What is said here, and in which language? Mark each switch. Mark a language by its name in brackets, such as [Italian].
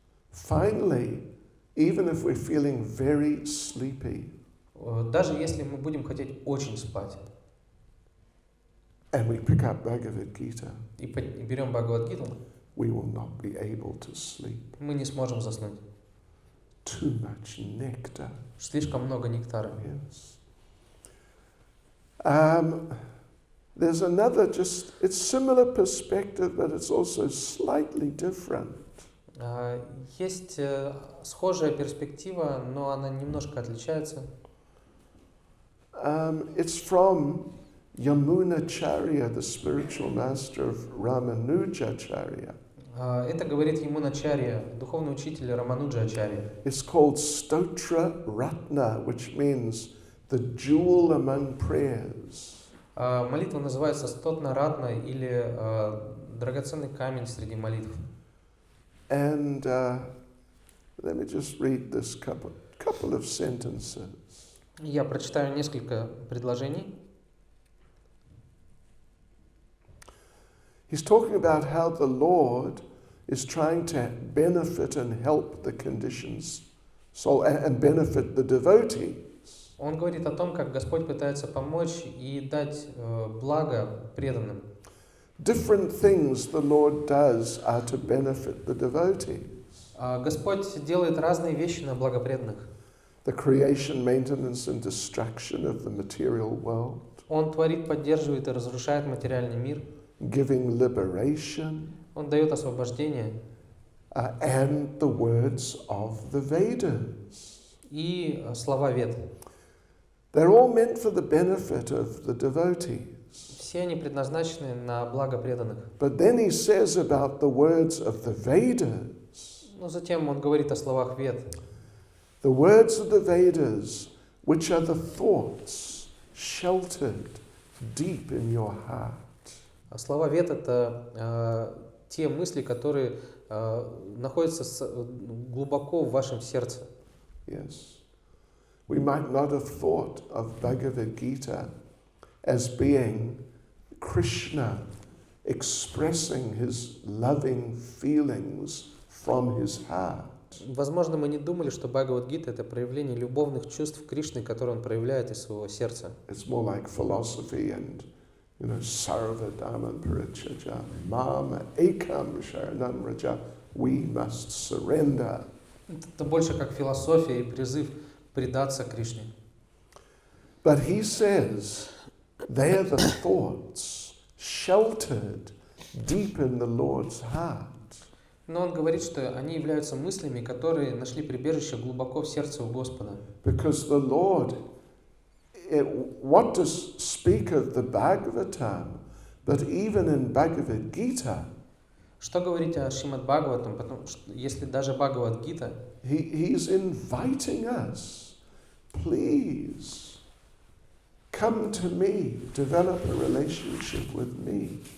[English] finally, even if we're feeling very sleepy, [Russian] даже если мы будем хотеть очень спать, [English] and we pick up Bhagavad Gita, [Russian] и берем Бхагавад-гиту, [English] we will not be able to sleep. [Russian] мы не сможем заснуть. [English] Too much nectar. [Russian] Слишком много нектара. [English] Yes. There's another it's similar perspective, but it's also slightly different. [Russian] Есть схожая перспектива, но она немножко отличается. [English] It's from Yamunacharya, the spiritual master of Ramanujacharya. [Russian] Это говорит Ямуначарья, духовный учитель Рамануджа-ачарья. [English] It's called Stotra Ratna, which means the jewel among prayers. [Russian] Молитва называется Стотна Ратна или драгоценный камень среди молитв. [English] And let me just read this couple of sentences. [Russian] Я прочитаю несколько предложений. [English] He's talking about how the Lord is trying to benefit and help the conditions, and benefit the devotees. [Russian] Он говорит о том, как Господь пытается помочь и дать благо преданным. [English] Different things the Lord does are to benefit the devotees. [Russian] Господь делает разные вещи на благо преданных. [English] The creation, maintenance and destruction of the material world. [Russian] Он творит, поддерживает и разрушает материальный мир. [English] Giving liberation. [Russian] Он дает освобождение. [English] And the words of the Vedas. [Russian] И слова Вед. [English] They're all meant for the benefit of the devotees. [Russian] Все они предназначены на благо преданных. [English] But then he says about the words of the Vedas. [Russian] Но затем он говорит о словах Вед. [English] The words of the Vedas, which are the thoughts sheltered deep in your heart. [Russian] А слова Вед — это те мысли, которые находятся глубоко в вашем сердце. [English] Yes. We might not have thought of Bhagavad Gita as being Krishna expressing his loving feelings from his heart. [Russian] Возможно, мы не думали, что Бхагавад-гита — это проявление любовных чувств Кришны, которые он проявляет из своего сердца. [English] It's more like philosophy and, [Sanskrit] sarva dhamma parichaja, mama ekam sharanam raja. [English] We must surrender. [Russian] Это больше как философия и призыв предаться Кришне. [English] But he says, they are the thoughts sheltered deep in the Lord's heart. [Russian] Но он говорит, что они являются мыслями, которые нашли прибежище глубоко в сердце у Господа. [English] Because the Lord, what to speak of the Bhagavatam, but even in Bhagavad Gita, [Russian] Что говорить о Шримад Бхагаватам, потому что если даже Бхагавад-гита, [English] he's inviting us, please, come to me, develop a relationship with me.